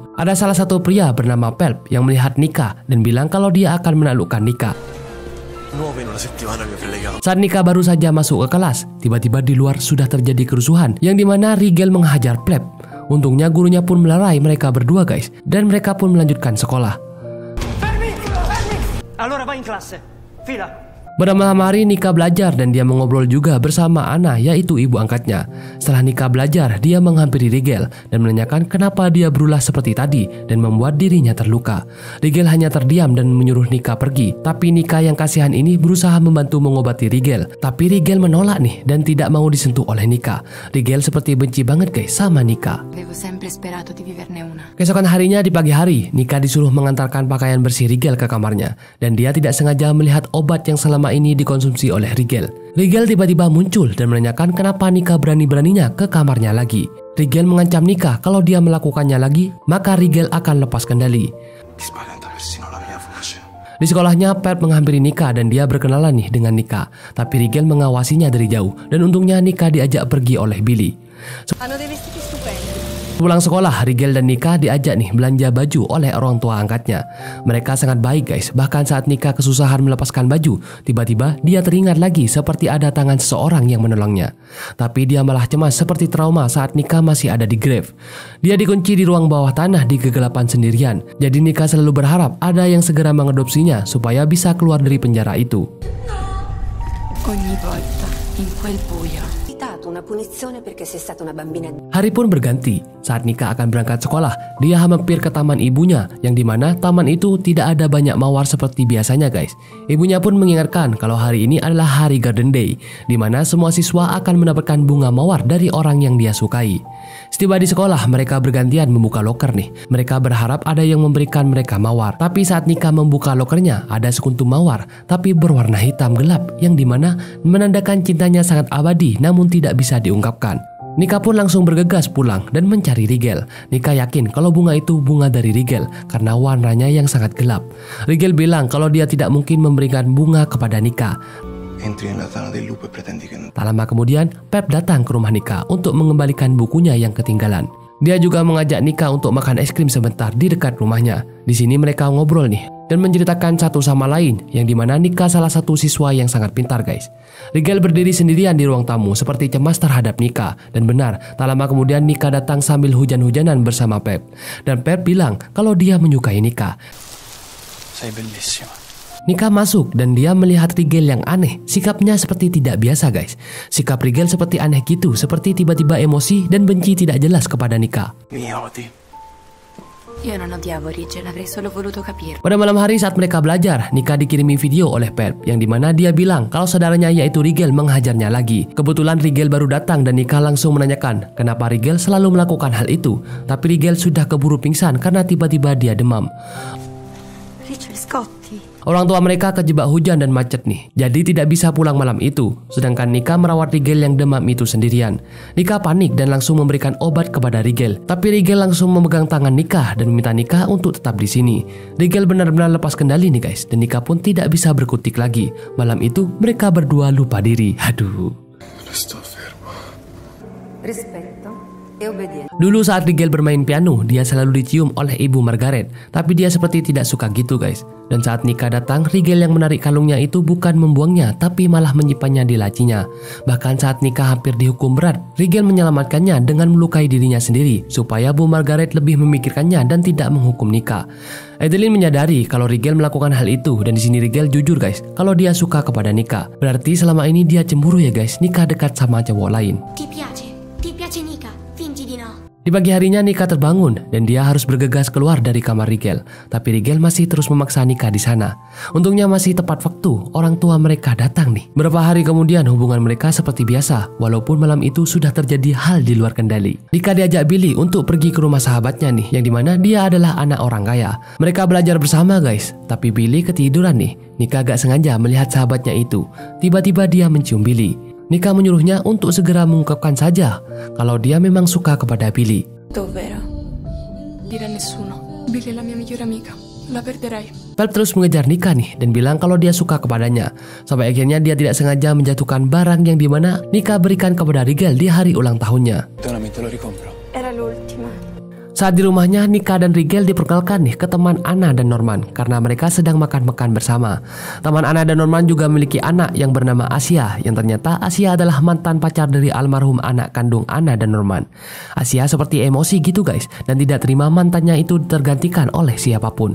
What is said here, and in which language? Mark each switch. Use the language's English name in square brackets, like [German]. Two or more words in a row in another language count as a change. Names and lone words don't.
[Indonesian] Ada salah satu pria bernama Pelp yang melihat Nika dan bilang kalau dia akan menaklukkan Nika. Saat Nika baru saja masuk ke kelas, tiba-tiba di luar sudah terjadi kerusuhan yang dimana Rigel menghajar Pelp. Untungnya gurunya pun melerai mereka berdua guys dan mereka pun melanjutkan sekolah. [Italian] Allora vai in classe. Fila. [Indonesian] Pada malam hari Nika belajar dan dia mengobrol juga bersama Anna, yaitu ibu angkatnya. Setelah Nika belajar, dia menghampiri Rigel dan menanyakan kenapa dia berulah seperti tadi dan membuat dirinya terluka. Rigel hanya terdiam dan menyuruh Nika pergi, tapi Nika yang kasihan ini berusaha membantu mengobati Rigel. Tapi Rigel menolak nih dan tidak mau disentuh oleh Nika. Rigel seperti benci banget guys sama Nika. [Italian] Avevo sempre sperato di viverne una. [Indonesian] Keesokan harinya di pagi hari, Nika disuruh mengantarkan pakaian bersih Rigel ke kamarnya dan dia tidak sengaja melihat obat yang selama ini dikonsumsi oleh Rigel. Rigel tiba-tiba muncul dan menanyakan kenapa Nika berani-beraninya ke kamarnya lagi. Rigel mengancam Nika kalau dia melakukannya lagi, maka Rigel akan lepas kendali. [Italian] Mi spaventa persino la mia voce. [Indonesian] Di sekolahnya, Pep menghampiri Nika dan dia berkenalan nih dengan Nika. Tapi Rigel mengawasinya dari jauh dan untungnya Nika diajak pergi oleh Billy. [Italian] Hanno dei vestiti stupendi. [Indonesian] Pulang sekolah, Rigel dan Nika diajak nih belanja baju oleh orang tua angkatnya. Mereka sangat baik guys, bahkan saat Nika kesusahan melepaskan baju, tiba-tiba dia teringat lagi seperti ada tangan seseorang yang menolongnya. Tapi dia malah cemas seperti trauma saat Nika masih ada di grave. Dia dikunci di ruang bawah tanah di kegelapan sendirian. Jadi Nika selalu berharap ada yang segera mengadopsinya supaya bisa keluar dari penjara itu. [Italian] Ogni volta in quel buio. Una punizione perché sei stata una bambina. [Indonesian] Hari pun berganti. Saat Nika akan berangkat sekolah, dia mampir ke taman ibunya, yang dimana taman itu tidak ada banyak mawar seperti biasanya guys. Ibunya pun mengingatkan kalau hari ini adalah hari Garden Day, dimana semua siswa akan mendapatkan bunga mawar dari orang yang dia sukai. Setiba di sekolah, mereka bergantian membuka loker nih. Mereka berharap ada yang memberikan mereka mawar. Tapi saat Nika membuka lokernya, ada sekuntum mawar, tapi berwarna hitam gelap, yang dimana menandakan cintanya sangat abadi, namun tidak bisa diungkapkan. Nika pun langsung bergegas pulang dan mencari Rigel. Nika yakin kalau bunga itu bunga dari Rigel karena warnanya yang sangat gelap. Rigel bilang kalau dia tidak mungkin memberikan bunga kepada Nika. [Italian] Entri nella tana del lupo e pretendi che non... [Indonesian] Tak lama kemudian, Pep datang ke rumah Nika untuk mengembalikan bukunya yang ketinggalan. Dia juga mengajak Nika untuk makan es krim sebentar di dekat rumahnya. Di sini mereka ngobrol nih dan menceritakan satu sama lain, yang dimana Nika salah satu siswa yang sangat pintar guys. Rigel berdiri sendirian di ruang tamu seperti cemas terhadap Nika. Dan benar, tak lama kemudian Nika datang sambil hujan-hujanan bersama Pep. Dan Pep bilang kalau dia menyukai Nika. [Italian] Sei bellissima. [Indonesian] Nika masuk dan dia melihat Rigel yang aneh. Sikapnya seperti tidak biasa guys. Sikap Rigel seperti aneh gitu, seperti tiba-tiba emosi dan benci tidak jelas kepada Nika. [Italian] Mi odi. Io non odiavo Rigel, avrei solo voluto capire. [Indonesian] Pada malam hari saat mereka belajar, Nika dikirimi video oleh Pep, yang dimana dia bilang kalau saudaranya yaitu Rigel menghajarnya lagi. Kebetulan Rigel baru datang dan Nika langsung menanyakan kenapa Rigel selalu melakukan hal itu. Tapi Rigel sudah keburu pingsan karena tiba-tiba dia demam. Rigel Scotti. Orang tua mereka kejebak hujan dan macet nih, jadi tidak bisa pulang malam itu. Sedangkan Nika merawat Rigel yang demam itu sendirian. Nika panik dan langsung memberikan obat kepada Rigel. Tapi Rigel langsung memegang tangan Nika dan meminta Nika untuk tetap di sini. Rigel benar-benar lepas kendali nih guys, dan Nika pun tidak bisa berkutik lagi. Malam itu mereka berdua lupa diri. Aduh. [Italian] Resto fermo. Rispetto e obbedienza. [Indonesian] Dulu saat Rigel bermain piano, dia selalu dicium oleh ibu Margaret. Tapi dia seperti tidak suka gitu guys. Dan saat Nika datang, Rigel yang menarik kalungnya itu bukan membuangnya, tapi malah menyimpannya di lacinya. Bahkan saat Nika hampir dihukum berat, Rigel menyelamatkannya dengan melukai dirinya sendiri, supaya Bu Margaret lebih memikirkannya dan tidak menghukum Nika. Adeline menyadari kalau Rigel melakukan hal itu, dan di sini Rigel jujur guys, kalau dia suka kepada Nika. Berarti selama ini dia cemburu ya guys, Nika dekat sama cowok lain. [Italian] Ti piace Nika, fingi di no. [Indonesian] Di pagi harinya Nika terbangun dan dia harus bergegas keluar dari kamar Rigel. Tapi Rigel masih terus memaksa Nika di sana. Untungnya masih tepat waktu, orang tua mereka datang nih. Beberapa hari kemudian hubungan mereka seperti biasa, walaupun malam itu sudah terjadi hal di luar kendali. Nika diajak Billy untuk pergi ke rumah sahabatnya nih, yang dimana dia adalah anak orang kaya. Mereka belajar bersama guys, tapi Billy ketiduran nih. Nika agak sengaja melihat sahabatnya itu. Tiba-tiba dia mencium Billy. Nika menyuruhnya untuk segera mengungkapkan saja kalau dia memang suka kepada Billy. [Italian] Davvero? Dire a nessuno. Billy è la mia migliore amica. La perderei. [Indonesian] Pep terus mengejar Nika nih dan bilang kalau dia suka kepadanya. Sampai akhirnya dia tidak sengaja menjatuhkan barang yang dimana Nika berikan kepada Rigel di hari ulang tahunnya. [Italian] Donami, te lo ricompro. Era l'ultima. [Indonesian] Saat di rumahnya, Nika dan Rigel diperkenalkan nih ke teman Anna dan Norman karena mereka sedang makan-makan bersama. Teman Anna dan Norman juga memiliki anak yang bernama Asia, yang ternyata Asia adalah mantan pacar dari almarhum anak kandung Anna dan Norman. Asia seperti emosi gitu guys, dan tidak terima mantannya itu tergantikan oleh siapapun.